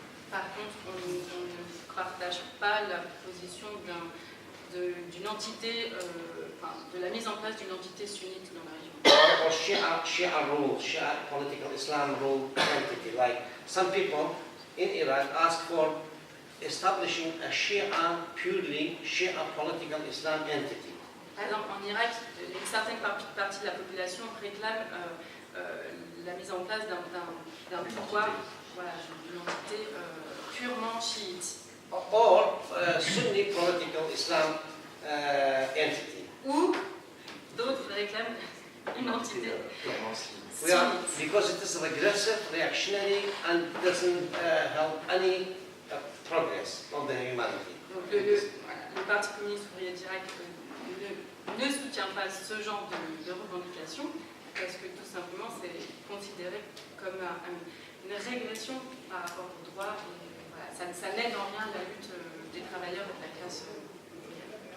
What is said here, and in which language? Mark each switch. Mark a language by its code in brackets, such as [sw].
[fr] Par contre, on ne partage pas la position d'une entité, de la mise en place d'une entité sunnite dans la région. [en] Or Shia rule, Shia political Islam rule entity. Like some people in Iraq ask for establishing a purely Shia political Islam entity. [fr] Par exemple, en Irak, une certaine partie de la population réclame la mise en place d'un pouvoir, voilà, d'une entité purement chiite. [en] Or Sunni political Islam entity. [fr] Ou d'autres réclament une entité sunnite. [en] Because it is regressive, reactionary, and doesn't help any progress of the humanity. [fr] Donc le Parti communiste ouvrier d'Irak ne soutient pas ce genre de revendication parce que tout simplement c'est considéré comme une régression par rapport aux droits et voilà, ça n'aide en rien la lutte des travailleurs et de la classe ouvrière.